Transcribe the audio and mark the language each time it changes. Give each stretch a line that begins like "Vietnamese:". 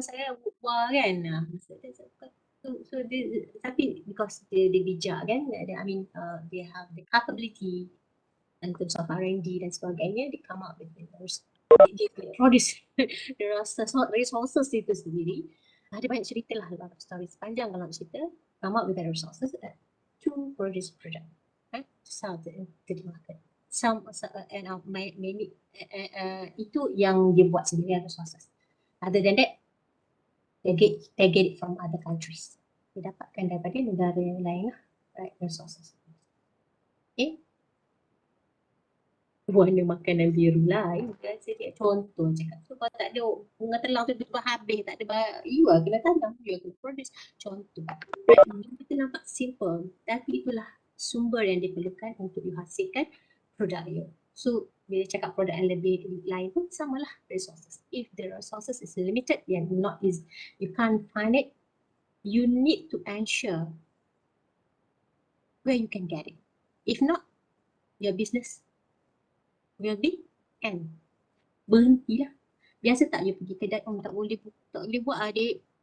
Malay: Saya wah kan.
English: So tapi because
Malay: dia bijak kan,
English: they have the capability in terms of R&D
Malay: dan sebagainya,
English: they come up with they produce the resources
Malay: itu sendiri. Ada banyak cerita lah, dalam
English: story
Malay: sepanjang kalau nak cerita,
English: come up with the resources to produce product, right? To sell to the market.
Malay: Itu yang dia buat sendiri resources.
English: Other than that, they get it from other countries.
Malay: Dia dapatkan daripada negara yang lain lah, right?
English: Resources. Okay.
Malay: Warna makanan biru lah. Saya contoh cakap. So kalau tak ada bunga telang tu tiba-tiba habis, tak ada you lah kena tanam, you kena produce. Contoh. Kita nampak simple, tapi itulah sumber yang diperlukan untuk dihasilkan produk you. So bila cakap produk yang lebih lain pun samalah resources.
English: If the resources is limited, you can't find it, you need to ensure where you can get it. If not, your business will be end.
Malay: Berhentilah. Biasa tak you pergi kedai, tak boleh buat adik.